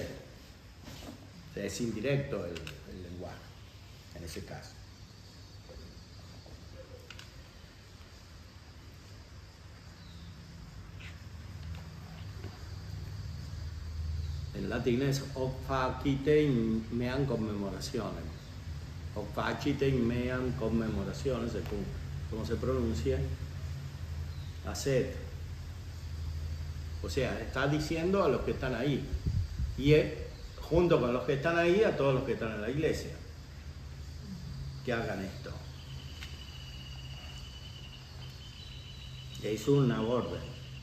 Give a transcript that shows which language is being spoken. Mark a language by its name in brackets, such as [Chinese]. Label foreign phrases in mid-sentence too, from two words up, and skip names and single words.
[Spanish] O sea, es indirecto el lenguaje, en ese caso. En latín es [Latin] hoc facite in meam commemorationem. Hoc facite in meam commemorationem, [Spanish] según cómo se pronuncia, haced. O sea, está diciendo a los que están ahí. Y junto con los que están ahí, a todos los que están en la iglesia, que hagan esto. Es una orden.